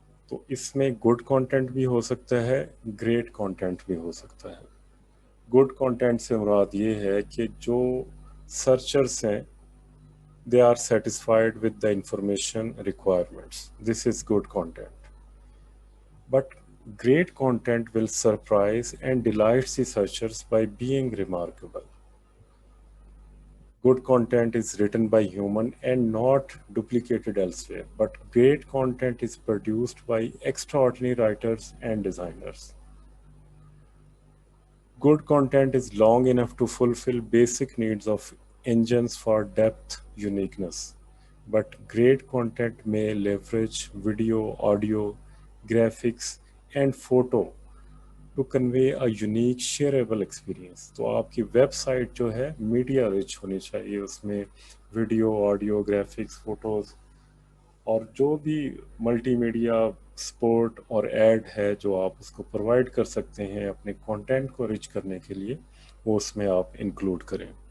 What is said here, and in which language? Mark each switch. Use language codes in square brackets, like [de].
[hi] तो इसमें good content भी हो सकता है, ग्रेट कंटेंट भी हो सकता है। गुड कंटेंट से मुराद ये है कि जो सर्चर्स हैं [en] they are satisfied with the information requirements. This is good content. But great content will surprise and delight the searchers by being remarkable. Good content is written by human and not duplicated elsewhere, but great content is produced by extraordinary writers and designers. Good content is long enough to fulfill basic needs of engines for depth, uniqueness. But great content may leverage video, audio, graphics, and photo to convey a unique shareable experience. [hi] तो आपकी website जो है media rich होनी चाहिए, उसमें video, audio, graphics, photos और जो भी मल्टीमीडिया सपोर्ट और ऐड है जो आप उसको प्रोवाइड कर सकते हैं अपने कंटेंट को रिच करने के लिए, वो उसमें आप इंक्लूड करें।